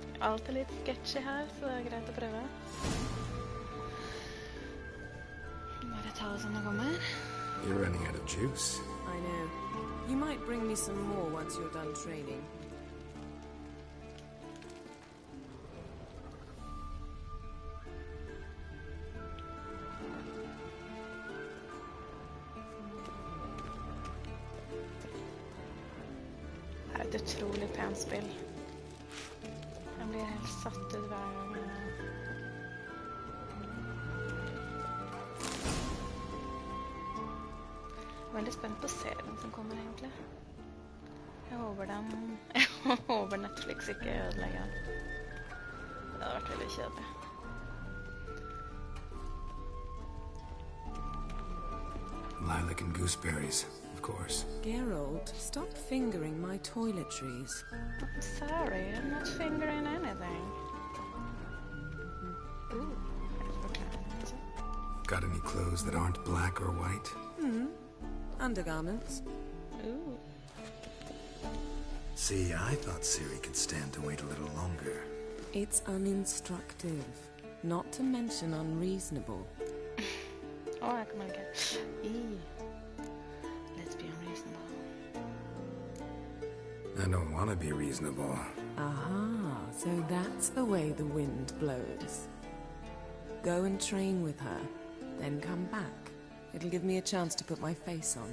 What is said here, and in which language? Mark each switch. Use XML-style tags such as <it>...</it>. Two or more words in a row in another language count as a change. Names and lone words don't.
<no>alltid litt sketchy her, så det er greit å prøve. Bare ta det som det kommer.</no> <en>You're running out of juice. I know. You might bring me some more once you're done training.</en> <no>Det er et utrolig pent spill. Jeg blir helt satt ut hver gang. Jeg er veldig spent på serien som kommer egentlig. Jeg håper Netflix ikke ødelegger den. Det hadde vært veldig kjedelig.</no> <en>Lilac and gooseberries, of course. Geralt, stop fingering my toiletries. I'm sorry, I'm not fingering anything. Ooh, Got any clothes that aren't black or white? Undergarments. ooh. See, I thought Ciri could stand to wait a little longer. It's uninstructive, not to mention unreasonable.</en> <no>Oh, jeg kommer ikke.</no> <en>Let's be unreasonable. I don't want to be reasonable. Aha, so that's the way the wind blows. Go and train with her, then come back. It'll give me a chance to put my face on.</en>